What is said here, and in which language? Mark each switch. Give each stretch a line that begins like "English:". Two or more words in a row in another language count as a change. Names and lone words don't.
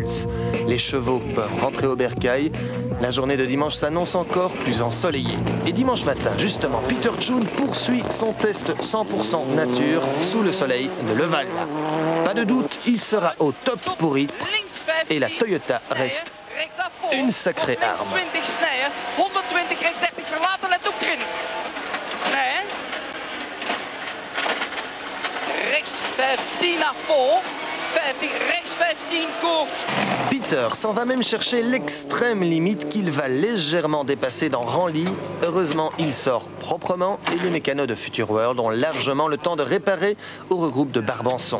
French: Les chevaux peuvent rentrer au bercail. La journée de dimanche s'annonce encore plus ensoleillée. Et dimanche matin, justement, Peter Schoon poursuit son test 100% nature sous le soleil de Leval. Pas de doute, il sera au top pour Ypres et la Toyota reste une sacrée arme.
Dutch: 20 Sneijder, 120 rechts 30 verlaten, let op Grint. Sneijder. Rechts 15
French: à fond,
Dutch: 50, rechts 15 court.
French: Peter s'en va même chercher l'extrême limite qu'il va légèrement dépasser dans Ranly. Heureusement, il sort proprement et les mécanos de Future World ont largement le temps de réparer au regroupe de Barbançon.